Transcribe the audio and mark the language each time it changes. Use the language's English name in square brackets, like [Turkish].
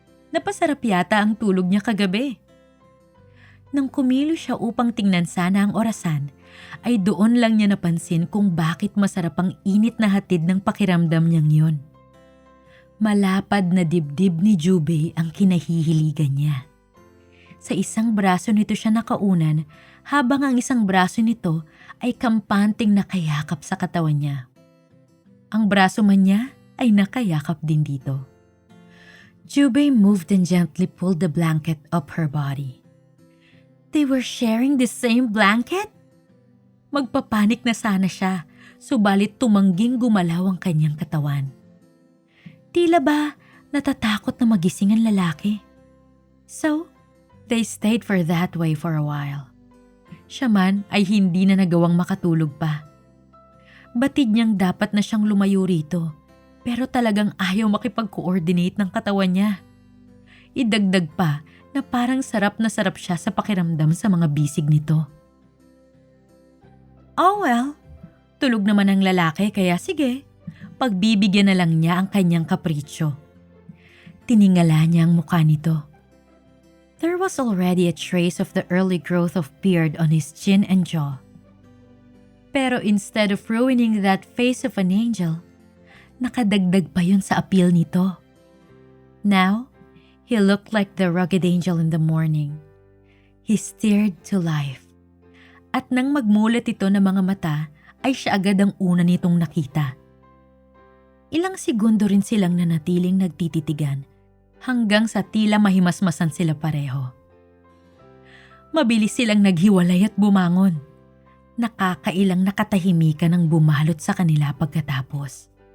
[Filipino] Napasarap yata ang tulog niya kagabi. Nang kumilo siya upang tingnan sana ang orasan, ay doon lang niya napansin kung bakit masarap ang init na hatid ng pakiramdam niyang yon. Malapad na dibdib ni Jubei ang kinahihiligan niya. Sa isang braso nito siya nakaunan habang ang isang braso nito ay kampanting nakayakap sa katawan niya. Ang braso man niya ay nakayakap din dito. [English] Jubei moved and gently pulled the blanket up her body. They were sharing the same blanket? [Filipino] Magpapanik na sana siya, subalit tumangging gumalaw ang kanyang katawan. Tila ba natatakot na magising ang lalaki? [English] So, they stayed for that way for a while. [Filipino] Siya man ay hindi na nagawang makatulog pa. Batid niyang dapat na siyang lumayo rito, pero talagang ayaw makipag-coordinate ng katawan niya. Idagdag pa na parang sarap na sarap siya sa pakiramdam sa mga bisig nito. [English] Oh well, [Filipino] tulog naman ang lalaki kaya sige, pagbibigyan na lang niya ang kanyang kapritsyo. Tiningala niya ang mukha nito. [English] There was already a trace of the early growth of beard on his chin and jaw. [Filipino] Pero [English] instead of ruining that face of an angel, [Filipino] nakadagdag pa yun sa appeal nito. [English] Now, he looked like the rugged angel in the morning. He stared to life. [Filipino] At nang magmulat ito ng mga mata, ay siya agad ang una nitong nakita. Ilang segundo rin silang nanatiling nagtititigan hanggang sa tila mahimasmasan sila pareho. Mabilis silang naghiwalay at bumangon. Nakakailang nakatahimikan ang bumalot sa kanila pagkatapos.